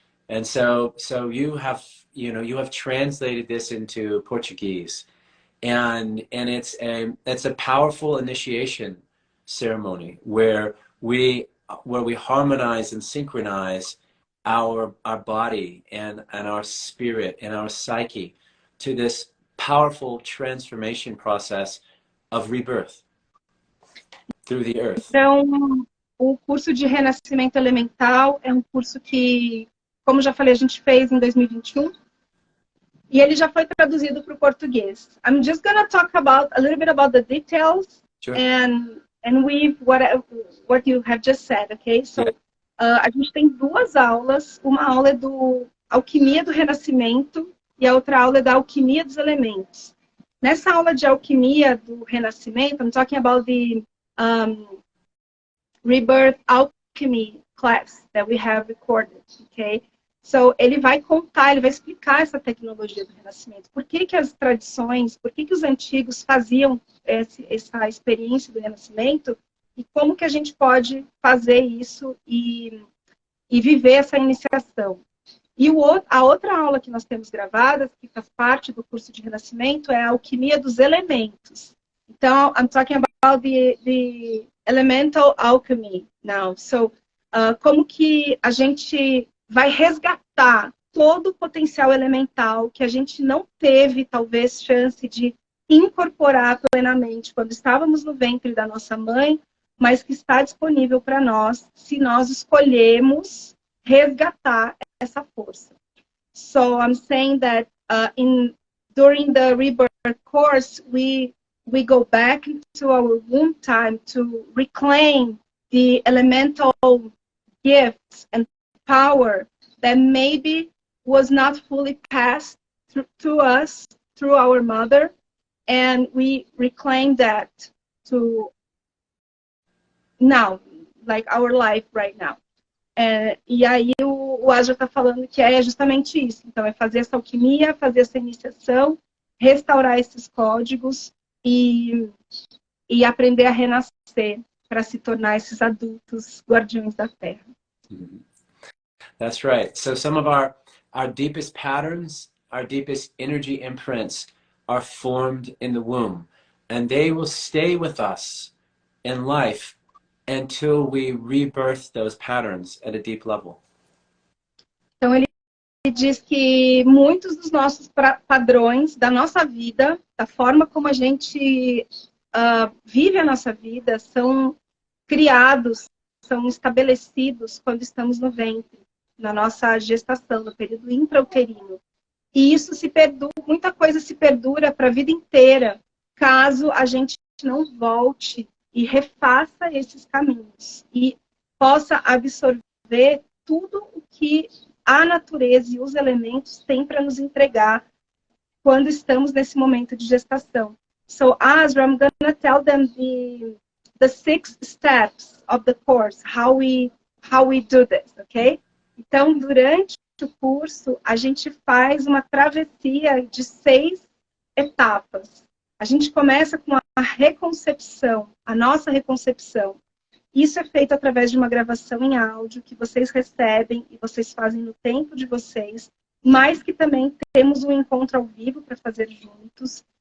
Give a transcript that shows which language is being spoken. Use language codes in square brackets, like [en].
[en] And so you have translated this into Portuguese, and it's a powerful initiation ceremony where we harmonize and synchronize our body and our spirit and our psyche to this powerful transformation process of rebirth through the earth. [pt] Então, o curso de Renascimento Elemental é um curso que, como já falei, a gente fez em 2021 e ele já foi traduzido para o português. [en] I'm just gonna talk a little bit about the details. Sure. And with what you have just said, okay? [pt] So, a gente tem 2 aulas. Uma aula é do Alquimia do Renascimento e a outra aula é da Alquimia dos Elementos. Nessa aula de Alquimia do Renascimento, [en] I'm talking about the Rebirth Alchemy class that we have recorded, okay? [pt] So, ele vai explicar essa tecnologia do Renascimento. Por que as tradições, por que os antigos faziam essa experiência do Renascimento e como que a gente pode fazer isso e viver essa iniciação. E a outra aula que nós temos gravada, que faz parte do curso de Renascimento, é a Alquimia dos Elementos. [en] Então, I'm talking about the Elemental Alchemy now. [pt] So, como que a gente vai resgatar todo o potencial elemental que a gente não teve, talvez, chance de incorporar plenamente quando estávamos no ventre da nossa mãe, mas que está disponível para nós se nós escolhermos resgatar essa força. [en] So I'm saying that during the rebirth course, we go back to our womb time to reclaim the elemental gifts and power that maybe was not fully passed to us through our mother, and we reclaim that to now, like our life right now. [pt] E aí o Aja está falando que é justamente isso. Então, é fazer essa alquimia, fazer essa iniciação, restaurar esses códigos e aprender a renascer para se tornar esses adultos guardiões da Terra. [en] That's right. So some of our deepest patterns, our deepest energy imprints are formed in the womb, and they will stay with us in life until we rebirth those patterns at a deep level. [pt] Então ele diz que muitos dos nossos padrões da nossa vida, da forma como a gente vive a nossa vida, são criados, são estabelecidos quando estamos no ventre, na nossa gestação, no período intrauterino. E isso muita coisa se perdura para a vida inteira, caso a gente não volte e refaça esses caminhos e possa absorver tudo o que a natureza e os elementos têm para nos entregar quando estamos nesse momento de gestação. [en] So, Asra, I'm gonna tell them the 6 steps of the course, how we do this, okay? [pt] Então, durante o curso, a gente faz uma travessia de 6 etapas. A gente começa com a reconcepção, a nossa reconcepção. Isso é feito através de uma gravação em áudio que vocês recebem e vocês fazem no tempo de vocês, mas que também temos um encontro ao vivo para fazer juntos.